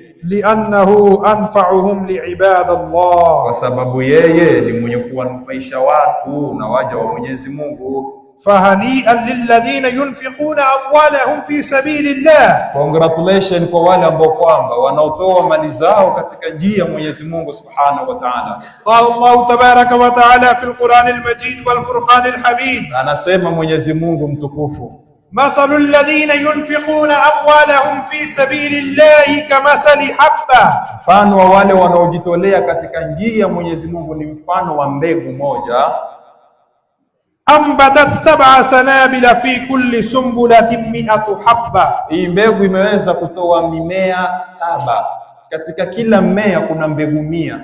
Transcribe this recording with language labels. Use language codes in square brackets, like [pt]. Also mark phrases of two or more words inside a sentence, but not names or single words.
[ar] لأنه أنفعهم لعباد الله, [sw] kwa sababu yeye ni mwenye kuwanufaisha watu na waja wa Mwenyezi Mungu. [ar] فهنيئا للذين ينفقون أموالهم في سبيل الله, [sw] congratulations kwa wale ambao kwamba wanaotoa mali zao katika njia ya Mwenyezi Mungu [ar] سبحانه وتعالى. قال الله تبارك وتعالى في القرآن المجيد والفرقان الحميد, [sw] anasema Mwenyezi Mungu mtukufu, [ar] مثل الذين ينفقون أموالهم في سبيل الله كمثل حبة, [sw] mfano wa wale wanaojitolea katika njia ya Mwenyezi Mungu ni mfano wa mbegu moja. [ar] أنبتت 7 سنابل في كل سنبلة 100 حبة, [sw] hii mbegu imeweza kutoa mimea 7, katika kila mmea kuna mbegu 100.